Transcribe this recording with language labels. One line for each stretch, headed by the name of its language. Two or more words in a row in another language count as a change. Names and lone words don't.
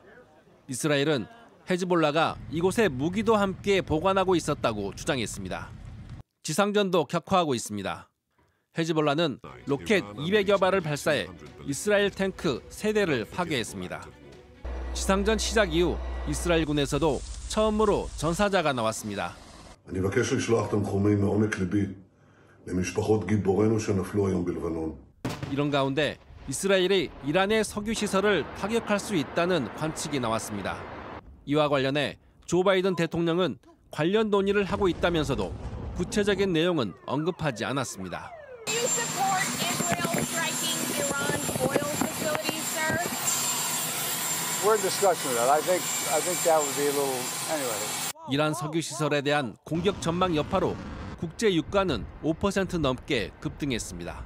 Korean: 이스라엘은 헤즈볼라가 이곳에 무기도 함께 보관하고 있었다고 주장했습니다. 지상전도 격화하고 있습니다. 헤즈볼라는 로켓 200여 발을 발사해 이스라엘 탱크 3대를 파괴했습니다. 지상전 시작 이후 이스라엘군에서도 처음으로 전사자가 나왔습니다.
Hebrew: אני מבקש לשלוח תנחומים מעומק ליבי למשפחות גיבורינו שנפלו היום בלבנון.
Korean: 이런 가운데 이스라엘이 이란의 석유 시설을 타격할 수 있다는 관측이 나왔습니다. 이와 관련해 조 바이든 대통령은 관련 논의를 하고 있다면서도 구체적인 내용은 언급하지 않았습니다. 이란 석유 시설에 대한 공격 전망 여파로 국제 유가는 5% 넘게 급등했습니다.